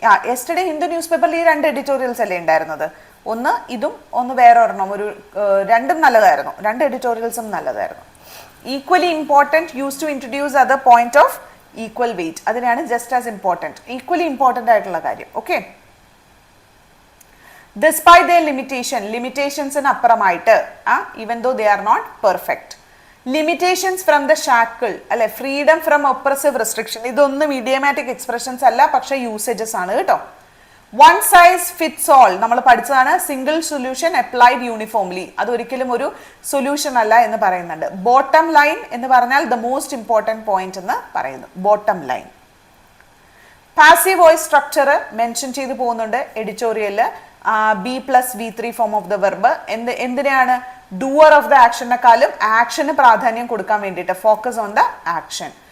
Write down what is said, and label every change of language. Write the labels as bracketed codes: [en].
[ml] Yesterday Hindu news പേപ്പറിൽ ഈ 2 editorials അല്ലേ ഉണ്ടായിരുന്നത്? ഒന്ന് ഇതും ഒന്ന് വേറെ ഒരെണ്ണം. രണ്ടും നല്ലതായിരുന്നു, 2 എഡിറ്റോറിയൽസും നല്ലതായിരുന്നു. [en] Equally important use to introduce other point of equal weight. [ml] അതിനാണ് just as important, equally important ആയിട്ടുള്ള കാര്യം. [en] okay, despite their limitations-ന് [ml] അപ്പുറമായിട്ട്, [en] even though they are not perfect. limitations from the shackle [ml] അല്ലെ, [en] freedom from oppressive restriction. [ml] ഇതൊന്നും idiomatic expressions അല്ല, പക്ഷെ usages ആണ് കേട്ടോ. [en] one size fits all [ml] നമ്മൾ പഠിച്ചതാണ്. [en] single solution applied uniformly, [ml] അത് ഒരിക്കലും ഒരു സൊല്യൂഷൻ അല്ല എന്ന് പറയുന്നുണ്ട്. [en] bottom line [ml] എന്ന് പറഞ്ഞാൽ [en] the most important point [ml] എന്ന് പറയുന്നു. [en] Bottom line. [ml] Passive voice structure mention ചെയ്തു പോകുന്നുണ്ട് എഡിറ്റോറിയലിൽ. B+V3 form of the verb. എന്തിനാണ്? ഡൂവർ ഓഫ് ദ ആക്ഷനെക്കാളും ആക്ഷന് പ്രാധാന്യം കൊടുക്കാൻ വേണ്ടിയിട്ട്, [en] Focus on the action.